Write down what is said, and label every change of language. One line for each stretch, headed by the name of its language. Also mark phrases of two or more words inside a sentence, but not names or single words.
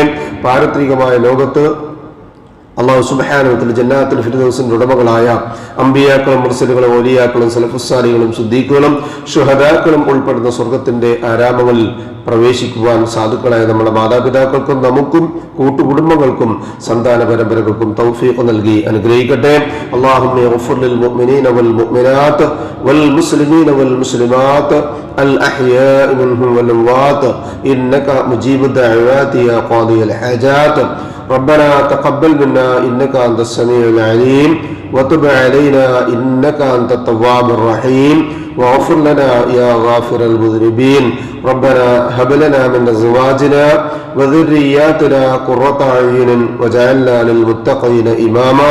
Malayalam: പാരത്രികമായ ലോകത്ത്
Arabic: الله سبحانه و تعالى
Malayalam: ജന്നാത്തുൽ ഫിർദൗസിന്റെ ഉടമകളായ അമ്പിയാക്കളും മുർസലുകളും ഔലിയാക്കളും സലഫുസ്സാലികളും സിദ്ദീഖുകളും ശുഹദാക്കളും ഉൾപ്പെടുന്ന സ്വർഗത്തിന്റെ ആരാമങ്ങളിൽ പ്രവേശിക്കുവാൻ സാധുക്കളായ നമ്മുടെ മാതാപിതാക്കൾക്കും നമുക്കും കൂട്ടുകുടുംബങ്ങൾക്കും സന്താന പരമ്പരകൾക്കും തൗഫീഖ് നൽകി അനുഗ്രഹിക്കട്ടെ.
Arabic: اللهم اغفر للمؤمنين والمؤمنات والمسلمين والمسلمات الأحياء منهم والأموات إنك مجيب الدعوات يا قاضي الحاجات. ربنا تقبل منا إنك أنت السميع العليم وتب علينا إنك أنت التواب الرحيم واغفر لنا يا غافر المذنبين. ربنا هب لنا من أزواجنا وذرياتنا قرة أعين واجعلنا للمتقين إماما.